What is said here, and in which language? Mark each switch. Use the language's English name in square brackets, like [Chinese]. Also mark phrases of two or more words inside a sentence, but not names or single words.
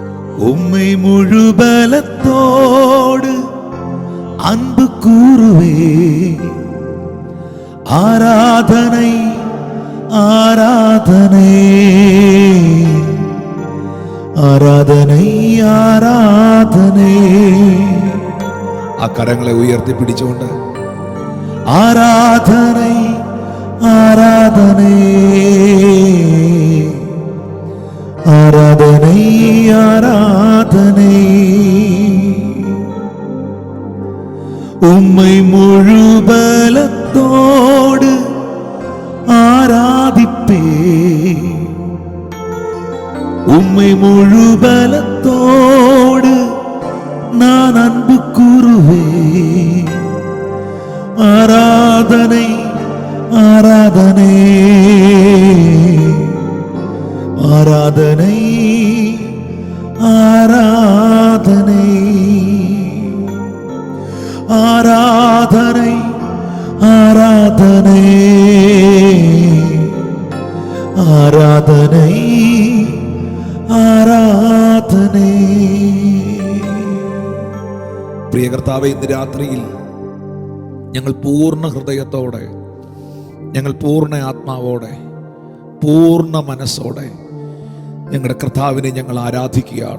[Tamil] உம்மை முழு பலத்தோடு அன்பு கூறுவே. ஆராதனை ஆராதனை ஆராதனை ஆராதனை. [Malayalam] ആ കരങ്ങളെ ഉയർത്തി പിടിച്ചുകൊണ്ട് [Tamil] ஆராதனை ஆராதனை ஆராதனை ஆராதனை. உம்மை முழு பலத்தோடு ஆராதிப்பே. உம்மை முழு பலத்தோடு நான் அன்பு கூறுவேன். ஆராதனை ஆராதனை ஆராதனை ஆராதனை ஆராதனை ஆராதனை ஆராதனை ആരാധനേ. [Malayalam] പ്രിയ കർത്താവേ, ഇന്ന് രാത്രിയിൽ ഞങ്ങൾ പൂർണ്ണ ഹൃദയത്തോടെ, ഞങ്ങൾ പൂർണ്ണ ആത്മാവോടെ, പൂർണ്ണ മനസ്സോടെ ഞങ്ങളുടെ കർത്താവിനെ ഞങ്ങൾ ആരാധിക്കുകയാണ്.